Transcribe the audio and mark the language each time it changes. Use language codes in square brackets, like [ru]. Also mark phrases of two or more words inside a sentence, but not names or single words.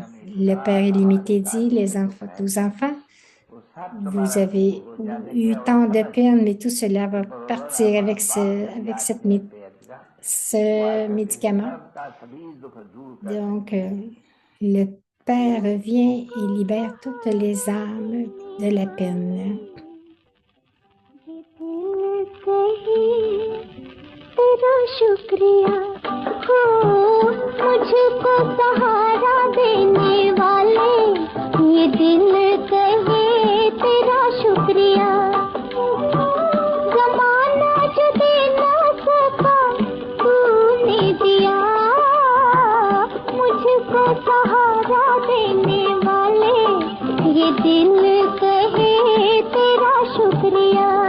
[fr] Le Père illimité dit, aux enfants, vous avez eu tant de peines, mais tout cela va partir avec ce médicament. Donc, le Père vient et libère toutes les âmes de la peine. [hi] तेरा शुक्रिया हो मुझको सहारा देने वाले ये दिल कहे तेरा शुक्रिया जमाना जो दे ना सका तूने दिया मुझको सहारा देने वाले ये दिल कहे तेरा शुक्रिया